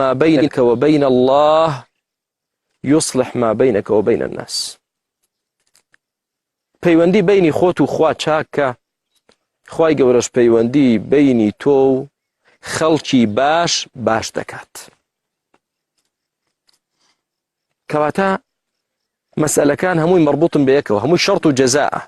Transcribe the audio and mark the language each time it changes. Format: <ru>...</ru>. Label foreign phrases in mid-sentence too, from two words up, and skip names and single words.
<ar>ما بينك وبين الله يصلح ما بينك وبين الناس.</ar> <ckb>پەیوەندی بینی خۆت و خوا چاکە، خوای گەورەش پەیوەندی بینی تۆ و خەڵکی باش دەکات. کەواتە مەسئلەکان هەمووی مەربوطن بە یەکەوە، هەمووی شەرت و جەزاءە.</ckb>